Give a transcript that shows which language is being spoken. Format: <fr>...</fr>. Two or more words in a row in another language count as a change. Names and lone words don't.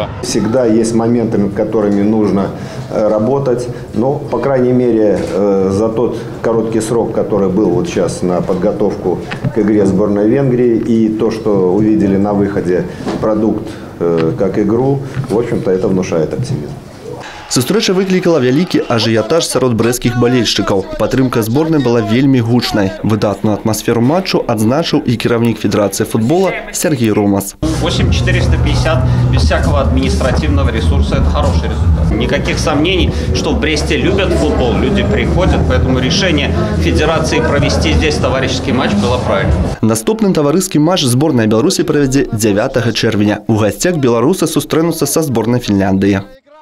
<ru>Всегда есть моменты, над которыми нужно работать, но, по крайней мере, за тот короткий срок, который был вот сейчас на подготовку к игре сборной Венгрии, и то, что увидели на выходе продукт как игру, в общем-то, это внушает оптимизм.</ru> <be>Сустрэча выклікала вялікі ажыятаж сярод брэсцкіх балельшчыкаў. Падтрымка зборнай была вельмі гучнай. Выдатную атмасферу матчу адзначыў і кіраўнік Федэрацыі футбола Сергей Ромас.</be> <ru>8450 без всякого административного ресурса – это хороший результат. Никаких сомнений, что в Бресте любят футбол, люди приходят, поэтому решение Федерации провести здесь товарищеский матч было правильным.</ru> <be>Наступны таварыскі матч зборная Беларусі правядзе 9 чэрвеня. У гасцях беларусы сустрэнуцца са зборнай Фінляндыі.</be>